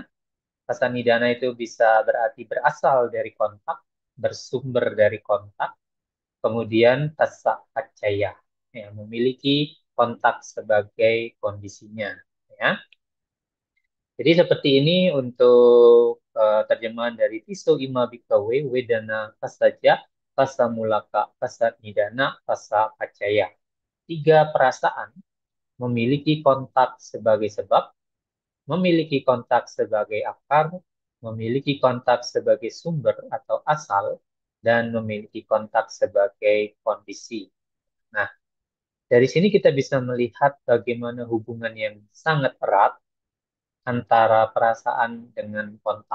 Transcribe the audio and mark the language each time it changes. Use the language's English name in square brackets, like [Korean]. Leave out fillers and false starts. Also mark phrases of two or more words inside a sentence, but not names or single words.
[Indonesian] Pasanidana itu bisa berarti berasal dari kontak, bersumber dari kontak. Kemudian [Pali] tassa acaya, [Indonesian] ya, memiliki kontak sebagai kondisinya, ya. Jadi seperti ini untuk terjemahan dari [Pali] Tiso Ima Bhikkhave Wedana Pasaja Pasamulaka Pasanidana Pasa Acaya. [Indonesian] Tiga perasaan memiliki kontak sebagai sebab, memiliki kontak sebagai akar, memiliki kontak sebagai sumber atau asal, dan memiliki kontak sebagai kondisi. Nah, dari sini kita bisa melihat bagaimana hubungan yang sangat erat antara perasaan dengan kontak.